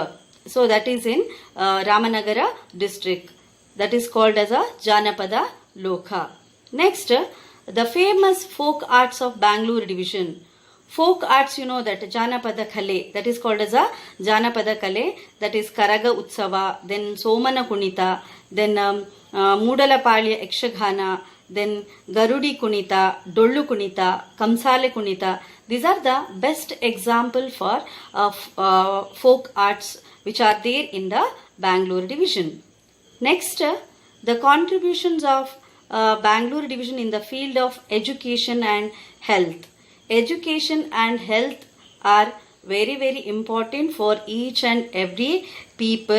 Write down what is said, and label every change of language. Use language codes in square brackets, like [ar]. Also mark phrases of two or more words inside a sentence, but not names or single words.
[en] So that is in Ramanagara district. That is called as a Janapada Loka. Next, the famous folk arts of Bangalore division. Folk arts, you know that [kn] ಜಾನಪದ ಕಲೆ, [en] that is called as a [kn] ಜಾನಪದ ಕಲೆ, [en] that is Karaga Utsava, then Somana Kunita, then Moodalapalya Ekshagana, then Garudi Kunita, Dollu Kunita, Kamsale Kunita. These are the best example for folk arts which are there in the Bangalore division. Next, the contributions of Bangalore division in the field of education and health. Education and health are very, very important for each and every people.